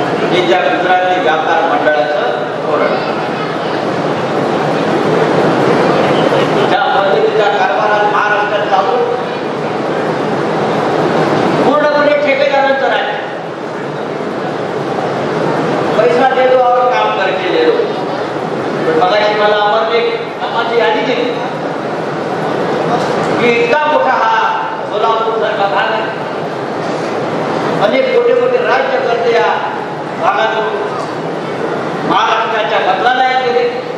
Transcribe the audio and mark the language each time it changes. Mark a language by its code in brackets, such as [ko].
[mr] हे त्या गुजराती व्यापार मंडळाचं धोरण. ज्या पद्धतीच्या कारभारात महाराष्ट्रात चालू पूर्णपणे ठेकेदारांचं राज्य. [hi] पैसा दे दो और काम करके दे दो. [mr] पण मगाशी मला अमरने कामाची यादी दिली की इतका मोठा हा सोलापूर सारखा भाग आहे, अनेक मोठे मोठे राज्यकर्ते या भागातून महाराष्ट्राच्या मंत्रालयात गेले.